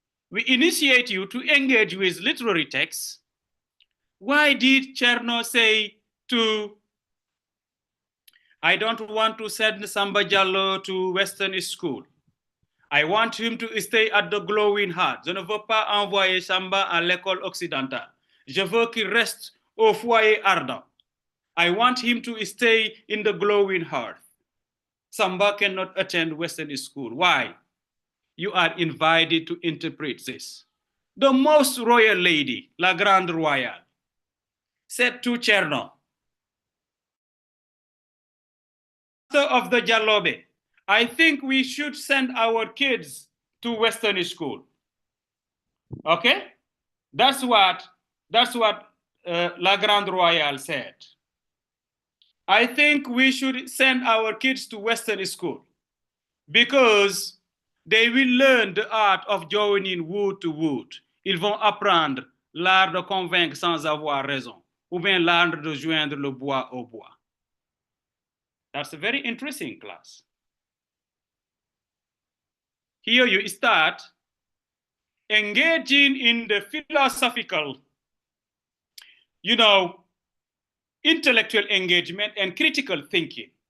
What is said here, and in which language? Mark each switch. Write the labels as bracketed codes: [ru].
[en] We initiate you to engage with literary texts. Why did Cherno say I don't want to send Samba Diallo to Western school. I want him to stay at the Glowing Heart. [fr] Je ne veux pas envoyer Samba à l'école occidentale. Je veux qu'il reste au foyer ardent. [en] I want him to stay in the Glowing Heart. Samba cannot attend Western school. Why? You are invited to interpret this. The most royal lady, La Grande Royale, said to Cherno, of the Jalobe, I think we should send our kids to Western school. Okay? That's what La Grande Royale said. I think we should send our kids to Western school because they will learn the art of joining wood to wood. [fr] Ils vont apprendre l'art de convaincre sans avoir raison, ou bien l'art de joindre le bois au bois. [en] That's a very interesting class. Here you start engaging in the philosophical, intellectual engagement and critical thinking.